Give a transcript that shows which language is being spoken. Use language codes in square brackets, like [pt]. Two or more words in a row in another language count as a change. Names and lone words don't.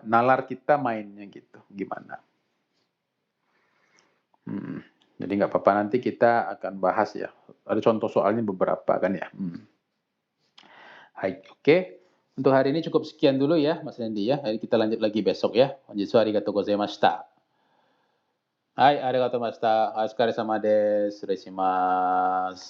[id] Nalar kita mainnya gitu, gimana? Jadi nggak apa-apa, nanti kita akan bahas ya. Ada contoh soalnya beberapa kan ya. Hai, oke. Untuk hari ini cukup sekian dulu ya, Mas Randy ya. Jadi kita lanjut lagi besok ya. [ja] 本日ありがとうございました。はい、ありがとうございました. O疲れ様です。失礼します。